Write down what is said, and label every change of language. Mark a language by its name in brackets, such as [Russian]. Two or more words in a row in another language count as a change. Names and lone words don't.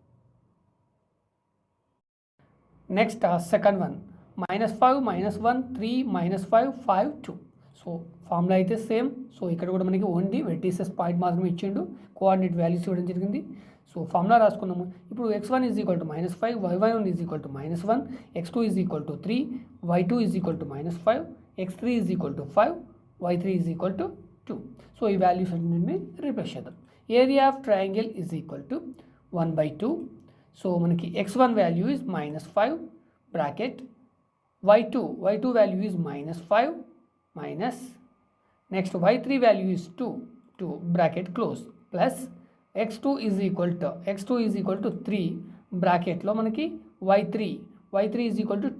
[English] next second one -5 -1 3 -5 5 2. so formula [Telugu] అయితే సేమ్. సో ఇక్కడ కూడా మనకి [English] only vertices point [Telugu] మాత్రమే ఇచ్చిండు, [English] coordinate values [Telugu] ఇవ్వడం జరిగింది. [English] so formula [Telugu] రాసుకున్నాము. ఇప్పుడు x1 = -5, y1 = -1, x2 = 3, y2 = -5, x3 = 5, y3 = 2. సో ఈ వాల్యూస్ అన్నింటినీ రీప్లేస్ చేద్దాం. [English] area of triangle is equal to 1/2. so మనకి x1 value is -5 bracket, y2 value is -5 minus, next y3 value is 2 bracket close, plus x2 = 3 bracketలో మనకి y3 = 2.